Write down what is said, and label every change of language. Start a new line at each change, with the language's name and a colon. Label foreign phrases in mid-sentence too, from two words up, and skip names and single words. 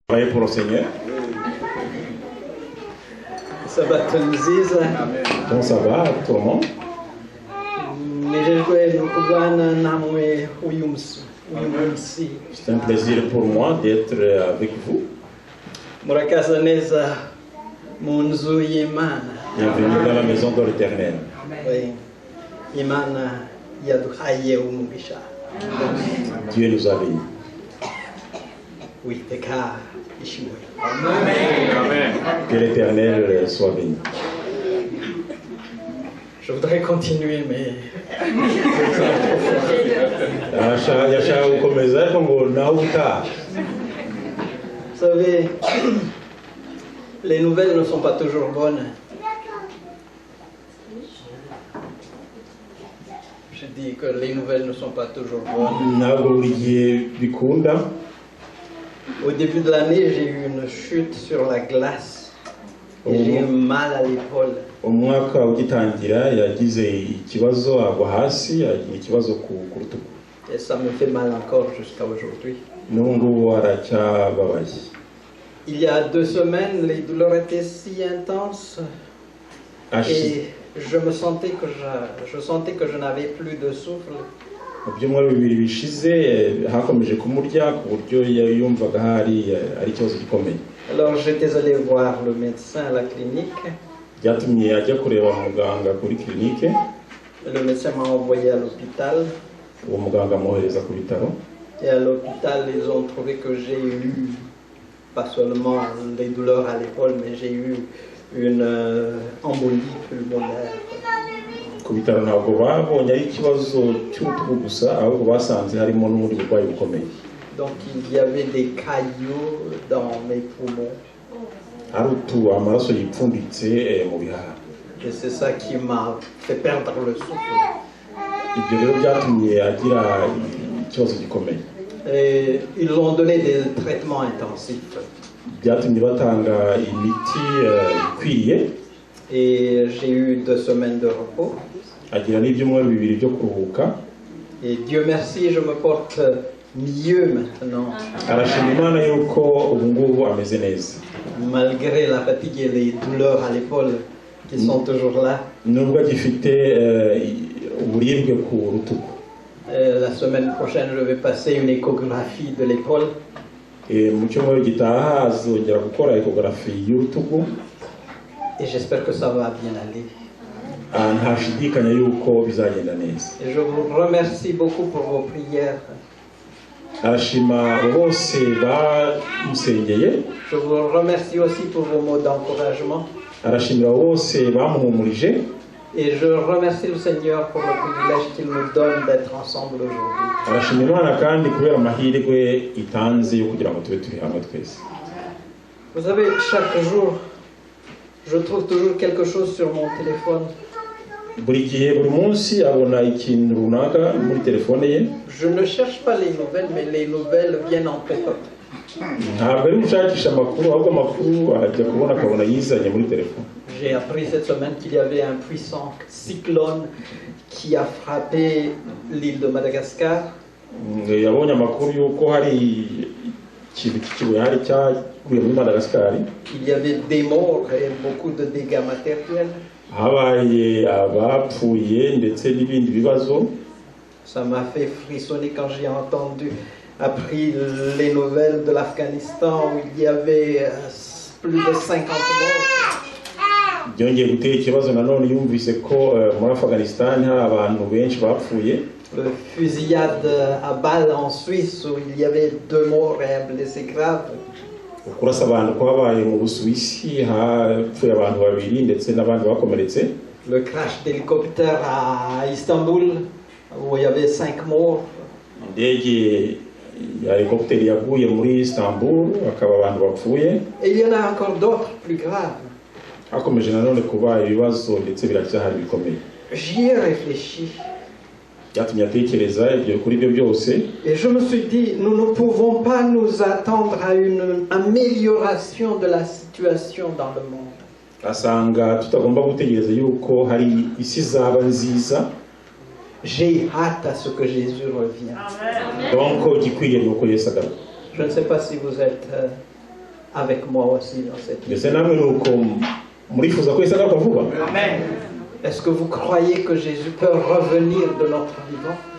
French: Travailler pour le Seigneur.
Kinyarwanda: Sabat nziza.
French: Bon sabbat à tout le monde.
Kinyarwanda: Nejejwe no kubana namwe uyu munsi.
French: C'est un plaisir pour moi d'être avec vous.
Kinyarwanda: Murakaza neza mu nzu y'Imana.
French: Bienvenue dans la maison de l'Éternel. Oui.
Kinyarwanda: Imana yaduhaye umugisha.
French: Dieu nous a bénis.
Kinyarwanda: Uwiteka ishimwe.
French: Amen. Que l'Éternel soit béni. Je voudrais continuer, mais
Kinyarwanda: Yashaka gukomeza ariko ngo nawe utaha.
French: vous savez, les nouvelles ne sont pas toujours bonnes. Je dis que les nouvelles ne sont pas toujours bonnes.
Kinyarwanda: Ntabwo buri gihe bikunda.
French: Au début de l'année, j'ai eu une chute sur la glace et j'ai eu mal à l'épaule.
Kinyarwanda: Umwaka ugitangira yagize ikibazo agwa hasi, yagize ikibazo ku rutugu.
French: Et ça me fait mal encore jusqu'à aujourd'hui.
Kinyarwanda: N'ubu ngubu aracyababaye.
French: Il y a 2 semaines, les douleurs étaient si intenses et je sentais que je n'avais plus de souffle.
Kinyarwanda: Mu byumweru bibiri bishize hakomeje kumurya ku buryo yumvaga hari ari ikibazo gikomeye.
French: Alors j'étais allé voir le médecin à la clinique.
Kinyarwanda: Byatumye ajya kureba muganga kuri clinique.
French: Le médecin m'a envoyé à l'hôpital.
Kinyarwanda: Uwo muganga amwohereza ku bitaro.
French: Et à l'hôpital, ils ont trouvé que j'ai eu pas seulement des douleurs à l'épaule, mais j'ai eu une embolie pulmonaire.
Kinyarwanda: Ku bitaro ntabwo babonye ari ikibazo cy'urutugu gusa ahubwo basanze harimo n'ubundi burwayi bukomeye.
French: Donc il y avait des caillots dans mes poumons.
Kinyarwanda: Hari amaraso yipfunditse mu bihaha.
French: Et c'est ça qui m'a fait perdre le souffle.
Kinyarwanda: Ibyo rero byatumye agira ikibazo gikomeye.
French: Et ils ont donné des traitements intensifs.
Kinyarwanda: Byatumye batanga imiti ikwiriye.
French: Et j'ai eu 2 semaines de repos.
Kinyarwanda: Agira n'ibyumweru bibiri byo kuruhuka.
French: Et Dieu merci, je me porte mieux maintenant.
Kinyarwanda: Arashima Imana yuko ubu ngubu ameze neza.
French: Malgré la fatigue et les douleurs à l'épaule qui sont toujours là.
Kinyarwanda: Nubwo agifite uburibwe ku rutugu.
French: La semaine prochaine, je vais passer une échographie de l'épaule.
Kinyarwanda: Mu cyumweru gitaha azongera gukora échographie y'urutugu.
French: Et j'espère que ça va bien aller.
Kinyarwanda: Ntashidikanya yuko bizagenda neza.
French: Et je vous remercie beaucoup pour vos prières.
Kinyarwanda: Arashima bose bamusengeye.
French: Je vous remercie aussi pour vos mots d'encouragement.
Kinyarwanda: Arashimira bose bamuhumurije.
French: Et je remercie le Seigneur pour le privilège qu'il nous donne d'être ensemble aujourd'hui.
Kinyarwanda: Arashima Imana kandi kubera amahirwe itanze yo kugira ngo tube turi hamwe twese.
French: Vous savez, chaque jour, je trouve toujours quelque chose sur mon téléphone.
Kinyarwanda: Buri gihe buri munsi abona ikintu runaka muri telefone ye.
French: Je ne cherche pas les nouvelles, mais les nouvelles viennent en pop-up.
Kinyarwanda: Ntabwo ari gushakisha amakuru ahubwo amakuru ajya kubona akabona yizanye muri telefone.
French: J'ai appris cette semaine qu'il y avait un puissant cyclone qui a frappé l'île de Madagascar.
Kinyarwanda: Yabonye amakuru yuko hari ikintu cy'ikibuye hari cyaguye muri Madagascar.
French: Il y avait des morts et beaucoup de dégâts matériels.
Kinyarwanda: Habaye abapfuye ndetse n'ibindi bibazo.
French: Ça m'a fait frissonner quand j'ai appris les nouvelles de l'Afghanistan où il y avait plus de 50 morts.
Kinyarwanda: Byongeye gutera ikibazo nanone yumvise ko muri Afghanistan hari abantu benshi bapfuye.
French: Le fusillade à balles en Suisse où il y avait 2 morts et un blessé grave.
Kinyarwanda: Kurasa abantu ko habaye mu Busuwisi hapfuye abantu 2 ndetse n'abandi bakomeretse.
French: Le crash d'hélicoptère à Istanbul où il y avait 5 morts.
Kinyarwanda: Indege ya helicoptère yaguye muri Istanbul akaba abantu bapfuye.
French: Et il y en a encore d'autres plus graves.
Kinyarwanda: Hakomeje nanone kuba ibibazo ndetse biracyahari bikomeye.
French: J'y ai réfléchi.
Kinyarwanda: Byatumye atekereza ibyo kuri ibyo byose.
French: Et je me suis dit, nous ne pouvons pas nous attendre à une amélioration de la situation dans le monde.
Kinyarwanda: Asanga tutagomba gutegereza yuko hari isi zaba nziza.
French: J'ai hâte à ce que Jésus revienne. Donc, je ne sais pas si vous êtes avec moi aussi dans cette vie. Amen. Est-ce que vous croyez que Jésus peut revenir de notre vivant?